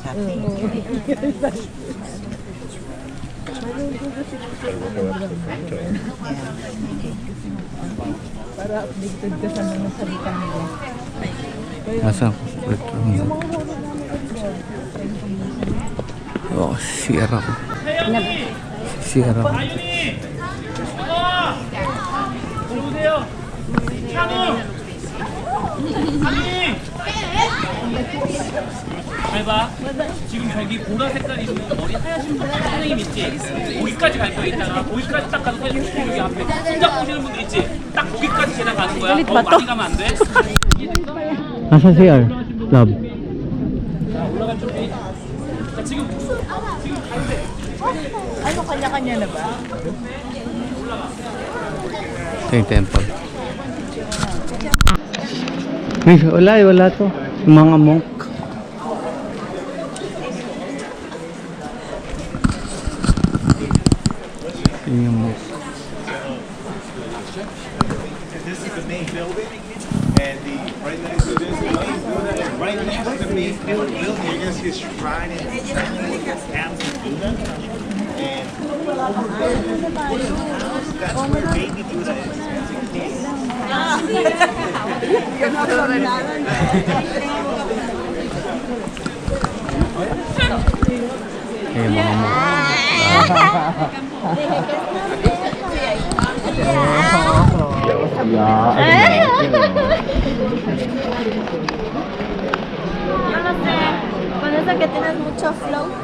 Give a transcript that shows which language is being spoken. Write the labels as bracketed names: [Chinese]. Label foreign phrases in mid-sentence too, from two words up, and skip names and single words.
[Filipino] Para updated ka sa mga salita nila. Nasa bedroom. Oh, CR ako. CR ako. [Korean] 잘 봐. 지금 저기 보라 색깔 입은 머리 하얀신 분 선생님 있지? 거기까지 갈 거야 이따가. 거기까지 딱 가서 사진 찍고 여기 앞에 손잡고 오시는 분들 있지? 딱 거기까지 제가 가는 거야. 너무 많이 가면 안 돼. [Filipino] Nasa CR? Love. [Korean] 올라갈 준비. 자, 지금 가는데. [Filipino] Ano, kanya-kanya na ba? Ito yung temple. Ay, wala to. Yung mga monk. Yun yung monk. [English] This is the main building, and the right next to this building, right next to the main building, you're gonna see a shrine and Amazon Buddha. And over there, that's where baby Buddha is. As a kid. [Filipino] Yung mga monk. [Spanish] Cuando que tienes mucho flow.